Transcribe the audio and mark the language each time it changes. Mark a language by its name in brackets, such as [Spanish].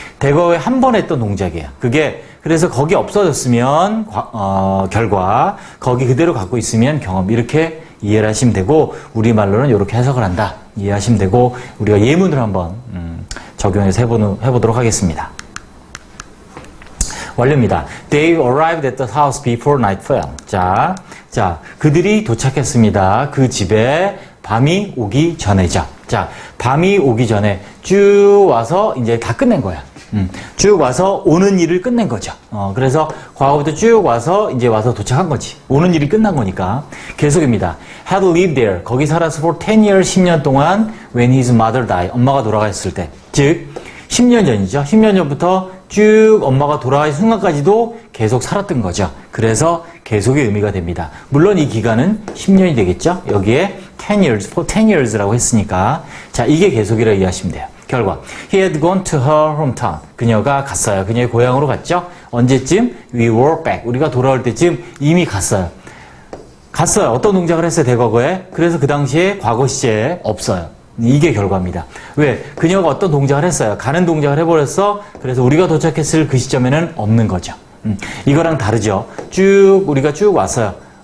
[Korean] 대거에 한 번 했던 동작이에요. 그게 그래서 거기 없어졌으면 결과, 거기 그대로 갖고 있으면 경험. 이렇게 이해를 하시면 되고 우리말로는 이렇게 해석을 한다. 이해하시면 되고 우리가 예문을 한번 적용해서 해보도록 하겠습니다. 완료입니다. [English] They arrived at the house before night fell. [Korean] 자, 그들이 도착했습니다. 그 집에 밤이 오기 전에죠. 자, 밤이 오기 전에 쭉 와서 이제 다 끝낸 거야. 쭉 와서 오는 일을 끝낸 거죠. 그래서 과거부터 쭉 와서 이제 와서 도착한 거지. 오는 일이 끝난 거니까. 계속입니다. [English] had lived there. [Korean] 거기 살아서 [English] for 10 years, [Korean] 10년 동안 [English] when his mother died. [Korean] 엄마가 돌아가셨을 때. 즉, 10년 전이죠. 10년 전부터 쭉 엄마가 돌아가신 순간까지도 계속 살았던 거죠. 그래서 계속의 의미가 됩니다. 물론 이 기간은 10년이 되겠죠. 여기에 10 years, [English] for 10 years [Korean] 라고 했으니까. 자, 이게 계속이라고 이해하시면 돼요. 결과 [English] He had gone to her hometown. [Korean] 그녀가 갔어요. 그녀의 고향으로 갔죠. 언제쯤? [English] We were back. [Korean] 우리가 돌아올 때쯤 이미 갔어요. 어떤 동작을 했어요? 대과거에. 그래서 그 당시에 과거 시제에 없어요. 이게 결과입니다. 왜? 그녀가 어떤 동작을 했어요. 가는 동작을 해버렸어. 그래서 우리가 도착했을 그 시점에는 없는 거죠. 이거랑 다르죠. 우리가 쭉 왔어요.